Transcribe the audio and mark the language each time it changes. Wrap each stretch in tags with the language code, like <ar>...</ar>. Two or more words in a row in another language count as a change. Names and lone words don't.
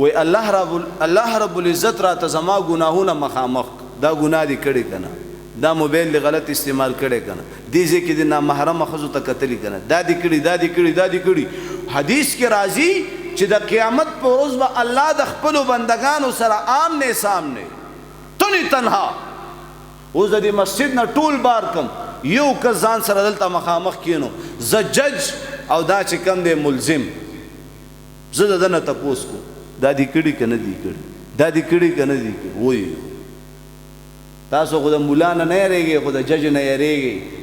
<ps>وی الله رب العزت راته زما ګناهونه مخامخ، دا ګناه دې کړی که نه، دا موبایل دې غلط استعمال کړی که نه، دې ځای کې دې نامحرمه ښځو ته کتلي که نه، دا دې کړي، دا دې کړي، دا دې کړي. حدیث کې راځي چې د قیامت په ورځ به الله د خپلو بندګانو سره</ps> <ur>آمنے سامنے تنی تنها.</ur> <ps>اوس د دې مسجد نه ټول بار کم یو کس ځان سره دلته مخامخ کینو، زه جج او دا چې کم دی ملزم، زه د ده نه تپوس کو دا دې کړي که نه دې کړي، دا دې کړي که نه دې کړي. وایي تاسو خو د ملا نه یریږئ، خو د جج نه یریږئ.</ps>